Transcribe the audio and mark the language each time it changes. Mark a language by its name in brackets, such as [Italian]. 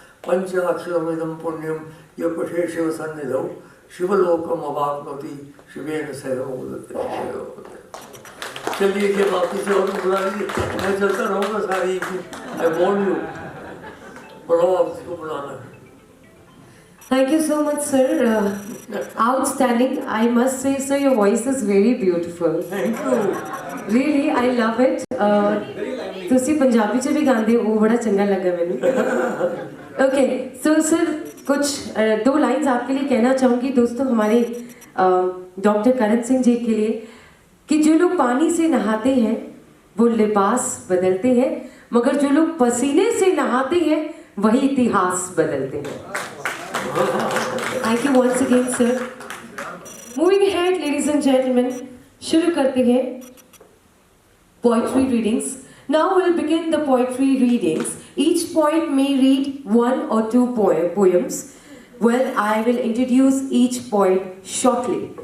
[Sanskrit] Panchaksharamidam punyam yapashe shiva sannidhau शिवलोकम अवाप्नोति शिवेन सह मोदते। [Hindi] चलिए ये वापिस और बुला लीजिए, मैं चलता रहूँगा सारी। [English] I warn you, [Hindi] बुलाओ आप इसको बुलाना। [English] Thank you so much, sir. Outstanding. I must say, sir, your voice is very beautiful. Thank you. Really, I love it. [Punjabi] तुसी पंजाबी च भी गांदे हो, [Hindi] वो बड़ा चंगा लगा मैंने। [English] Okay, so sir, [Hindi] कुछ 2 लाइंस आपके लिए कहना चाहूँगी दोस्तों, हमारे डॉक्टर करण सिंह जी के लिए, कि जो लोग पानी से नहाते हैं वो लिबास बदलते हैं, मगर जो लोग पसीने से नहाते हैं वही इतिहास बदलते हैं। [English] Thank you once again, sir. Moving ahead, ladies and gentlemen, [Hindi] शुरू करते हैं [English] poetry readings. Now we'll begin the poetry readings. Each poet may read 1 or 2 poems. Well, I will introduce each poet shortly.